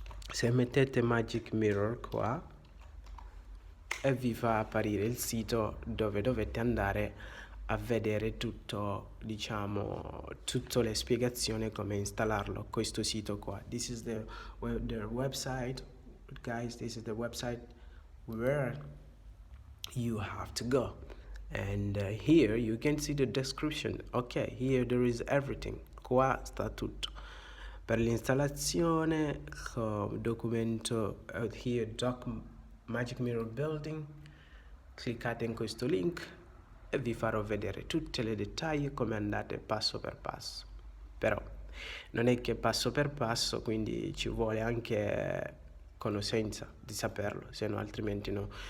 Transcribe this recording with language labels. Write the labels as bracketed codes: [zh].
[it] Se mettete Magic Mirror qua e vi fa apparire il sito dove dovete andare a vedere tutto, diciamo, tutte le spiegazioni come installarlo, questo sito qua. [en] This is their website, guys. This is the website where you have to go. And here you can see the description. Okay, here there is everything. [it] Qua sta tutto. Per l'installazione, documento, here doc Magic Mirror Building, cliccate in questo link e vi farò vedere tutti i dettagli come andate passo per passo. Però non è che passo per passo, quindi ci vuole anche conoscenza di saperlo, se no altrimenti no.